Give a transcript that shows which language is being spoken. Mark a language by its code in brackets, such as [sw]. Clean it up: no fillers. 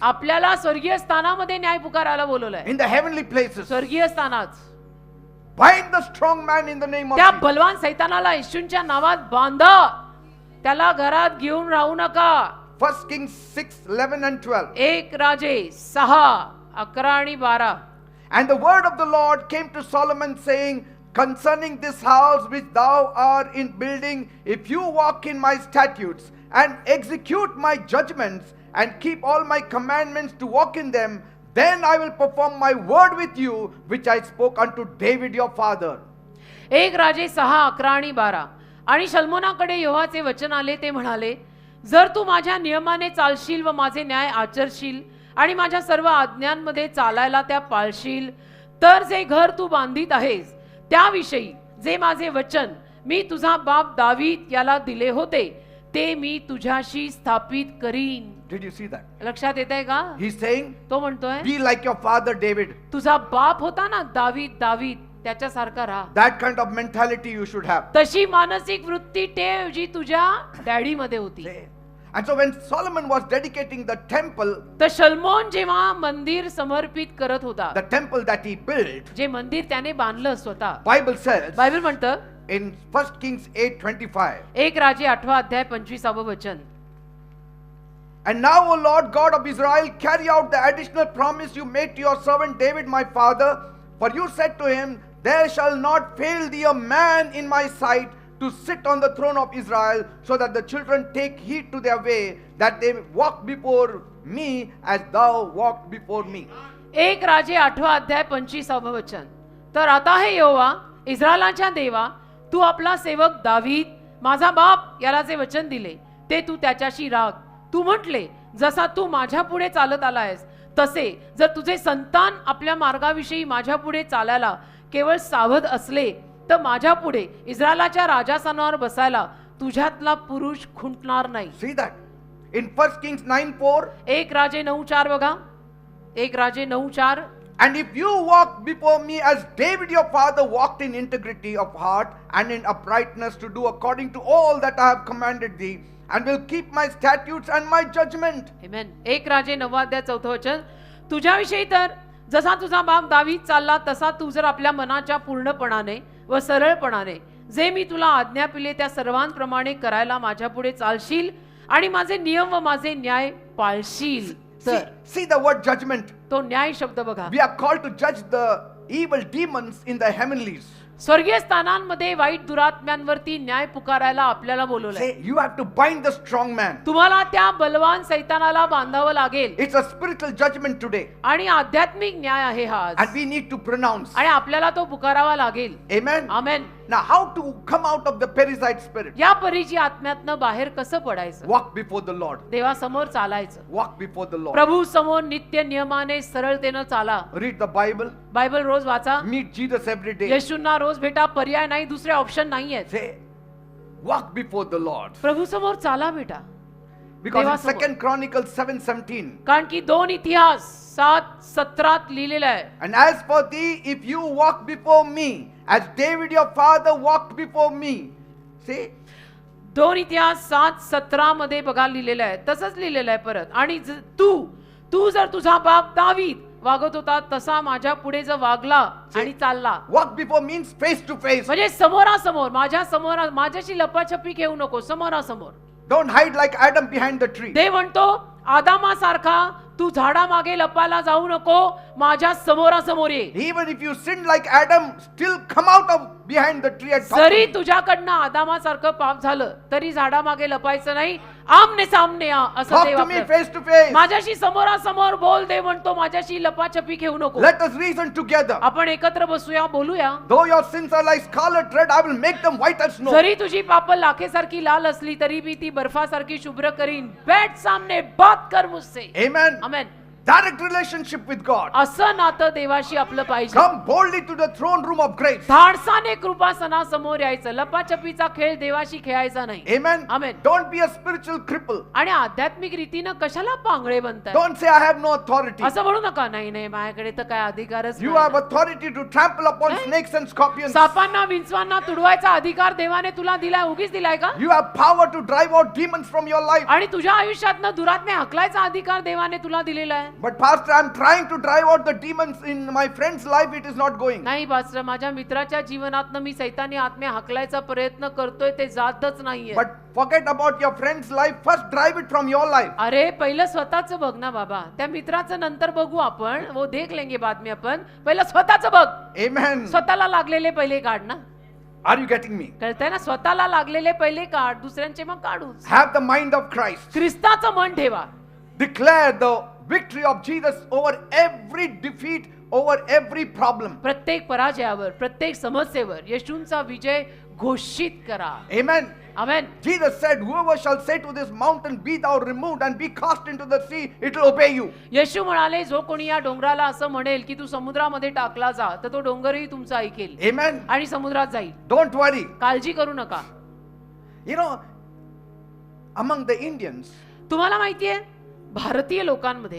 [mr] आपल्याला स्वर्गीय स्थानामध्ये न्याय पुकारायला बोलवलंय. [en] in the heavenly places. [mr] स्वर्गीय स्थानात [en] Bind the strong man in the name of [mr] त्या [en] Jesus. [mr] बलवान सैतानाला येशूच्या नावात बांधा. त्याला घरात घेऊन राहू नका. [en] 1 Kings 6, 11 and 12. [mr] एक राजे 6, 11 आणि 12. [en] And the word of the Lord came to Solomon, saying, concerning this house which thou art in building, if you walk in my statutes and execute my judgments and keep all my commandments to walk in them, then I will perform my word with you which I spoke unto David your father. [mr] एक राजे 6, 11 आणि 12. आणि शल्मोनाकडे यहोवाचे वचन आले, ते म्हणाले, जर तू माझ्या नियमाने चालशील व माझे न्याय आचरशील आणि माझ्या सर्व आज्ञांमध्ये चालायला त्या पाळशील, तर जे घर तू बांधित आहेस त्याविषयी जे माझे वचन मी तुझा बाप दावीद याला दिले होते ते मी तुझ्याशी स्थापित करीन. [en] Did you see that? [mr] लक्षात येत आहे का? [en] He's saying, [mr] तो म्हणतोय, [en] be like your father David. [mr] तुझा बाप होता ना दावीद त्याच्यासारखा राहा. [en] That kind of mentality you should have. [mr] तशी मानसिक वृत्ती ठेव जी तुझ्या डॅडी मध्ये होती. [en] And so when Solomon was dedicating the temple, [mr] तर शल्मोन जेव्हा मंदिर समर्पित करत होता, [en] the temple that he built, [mr] जे मंदिर त्याने बांधलं स्वतः, [en] Bible says [mr] बायबल म्हणतं [en] in 1 Kings 8:25, [mr] एक राजे 8 अध्याय 25 वचन, [en] and now, O Lord God of Israel, carry out the additional promise you made to your servant David my father, for you said to him, there shall not fail thee a man in my sight to sit on the throne of Israel, so that the children take heed to their way, that they walk before me as thou walked before me. [mr] एक राजे 8 अध्याय 25 वचन, तर आता हे यहोवा इस्रायलाच्या देवा, तू आपला सेवक दावीद माझा बाप याला जे वचन दिले ते तू त्याच्याशी राख. तू म्हटले, जसा तू माझ्या पुढे चालत आलायस तसे जर तुझे संतान आपल्या मार्गाविषयी माझ्या पुढे चालायला केवळ सावध असले, तर माझ्या पुढे इस्रायलाच्या राजासनावर बसायला तुझ्यातला पुरुष खुंटणार नाही. [en] See that? In 1 Kings 9:4, [mr] एक राजे 9:4 बघा. एक राजे 9:4. [en] And if you walk before me as David your father walked in integrity of heart and in uprightness to do according to all that I have commanded thee, and will keep my statutes and my judgment. [mr] आमेन. 1 राजे 9 अध्याय 4 वचन. तुझ्याविषयी तर जसा तुझा बाप दावीद चालला तसा तू जर आपल्या मनाच्या पूर्णपणाने व सरळपणाने जे मी तुला आज्ञापिले त्या सर्वांप्रमाणे करायला माझ्या पुढे चालशील आणि माझे नियम व माझे न्याय पाळशील तर. [en] See the word judgment. [mr] तो न्याय शब्द बघा. [en] We are called to judge the evil demons in the heavenlies. [mr] स्वर्गीय स्थानांमध्ये वाईट दुरात्म्यांवरती न्याय पुकारायला आपल्याला बोलवलंय. [en] Say, you have to bind the strong man. [mr] तुम्हाला त्या बलवान सैतानाला बांधावं लागेल. [en] It's a spiritual judgment today. [mr] आणि आध्यात्मिक न्याय आहे हा आज. [en] And we need to pronounce. [mr] आणि आपल्याला तो पुकारावा लागेल. [en] Amen. [mr] Amen. [en] Now, how to come out of the parasite spirit? [mr] या परीची आत्म्यातनं बाहेर कसं पडायचं? [en] Walk before the Lord. [mr] देवासमोर चालायचं. [en] Walk before the Lord. [mr] प्रभू समोर नित्य नियमाने सरळतेनं चाला. [en] Read the Bible. [mr] बायबल रोज वाचा. [en] Meet Jesus every day. [mr] येशूंना रोज भेटा. पर्याय नाही, दुसरे ऑप्शन नाहीये. [en] Say, walk before the Lord. [mr] प्रभू समोर चाला बेटा. [en] Because in [mr] देवासमोर. [en] 2 Chronicles 7:17. [mr] कारण की 2 इतिहास 7:17 लिहिलेलं आहे. [en] And as for thee, if you walk before me, as David your father walked before me. See? [mr] 2 इतिहास 7:17 मध्ये बघा लिहिलेलं आहे. तसंच लिहिलेलं आहे परत. आणि तू जर तुझा बाप दावीद वागत होता तसा माझ्या पुढे जर वागला आणि चालला. [en] Walk before means face to face. [mr] म्हणजे समोरासमोर, माझ्या समोर, माझ्याशी लपाछपी घेऊ नको, समोरासमोर. [en] Don't hide like Adam behind the tree. [mr] देव म्हणतो आदामासारखा तू झाडामागे लपायला जाऊ नको, माझ्या समोरासमोर ये. [en] Even if you sin like Adam, still come out of behind the tree and talk to [mr] जरी [en] me. [mr] तुझ्याकडनं आदामासारखं पाप झालं तरी झाडामागे लपायचं नाही, आमने सामने या असं [en] Talk [mr] देव [en] to me [mr] आपलं. [en] face to face. [mr] माझ्याशी समोरासमोर बोल. देव म्हणतो माझ्याशी लपाछपी घेऊ नको. [en] Let us reason together. [mr] आपण एकत्र बसूया, बोलूया. [en] Though your sins are like scarlet red, I will make them white as snow. [mr] जरी तुझी पाप लाखेसारखी लाल असली तरी मी ती बर्फासारखी शुभ्र करीन. [hi] बैठ सामने बात कर मुझसे. [en] Amen. [mr] Amen. [en] Direct relationship with God. [mr] असं नातं देवाशी आपलं पाहिजे. [en] Come boldly to the throne room of grace. [mr] धाडसाने कृपासनासमोर यायचं. लपाछपीचा खेळ देवाशी खेळायचा नाही. [en] Amen. Amen. Don't be a spiritual cripple. [mr] आणि आध्यात्मिक रीतीनं कशाला Pangale बनताय? [en] Don't say I have no authority. [mr] असं म्हणू नका. नाही नाही, माझ्याकडे तर काय अधिकारच [en] You [mr] नाही. [en] have authority to trample upon Eh? snakes and scorpions. [mr] सापांना विंचवांना तुडवायचा अधिकार देवाने तुला दिलाय. उगीच दिलाय का? [en] You have power to drive out demons from your life. [mr] आणि तुझ्या आयुष्यातनं दुरात्म्या हकलायचा अधिकार देवाने तुला दिलेला आहे. [en] But pastor, I'm trying to drive out the demons in my friend's life. It is not going. [mr] नाही पास्टर, माझ्या मित्राच्या जीवनातनं मी सैतानी आत्म्या हकलायचा प्रयत्न करतोय, ते जातच नाहीये. [en] But forget about your friend's life. First drive it from your life. [mr] अरे पहिलं स्वतःच बघ ना बाबा. त्या मित्राचं नंतर बघू आपण, [hi] वो देख लेंगे बाद में [mr] आपण. पहिलं स्वतःच बघ. [en] Amen. [mr] स्वतःला लागलेले पहिले काढ ना. [en] Are you getting me? [mr] कळतंय ना? स्वतःला लागलेले पहिले काढ, दुसऱ्यांचे मग काढूच. [en] Have the mind of Christ. [mr] ख्रिस्ताचं मन ठेवा. [en] Declare the victory of Jesus over every defeat, over every problem. [mr] प्रत्येक पराजयावर, प्रत्येक समस्येवर येशूंचा विजय घोषित करा. [en] Amen. [mr] Amen. [en] Jesus said, whoever shall say to this mountain, be thou removed and be cast into the sea, it will obey you. [mr] येशू म्हणाले, जो कोणी या डोंगराला असं म्हणेल की तू समुद्रामध्ये टाकला जा, तर तो डोंगरही तुमचा ऐकेल [en] Amen. [mr] आणि समुद्रात जाईल. [en] Don't worry. [mr] काळजी करू नका. [en] You know, among the Indians, [mr] तुम्हाला माहितीये भारतीय लोकांमध्ये